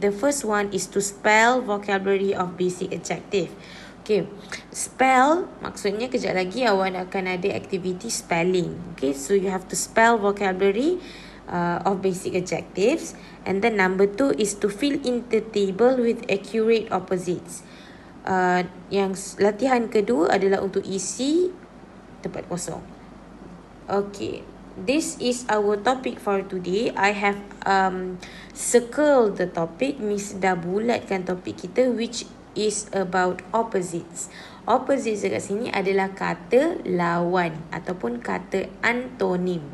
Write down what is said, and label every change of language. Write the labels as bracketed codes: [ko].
[en] The first one is to spell vocabulary of basic adjective. [ms] Okay, spell maksudnya kejap lagi awak akan ada activity spelling. [en] Okay, so you have to spell vocabulary of basic adjectives. And then number 2 is to fill in the table with accurate opposites. [ms] Yang latihan kedua adalah untuk isi tempat kosong. [en] Okay, this is our topic for today. I have circled the topic. [ms] Miss dah bulatkan topik kita, [en] which is about opposites. [ms] Opposites dekat sini adalah kata lawan ataupun kata antonim.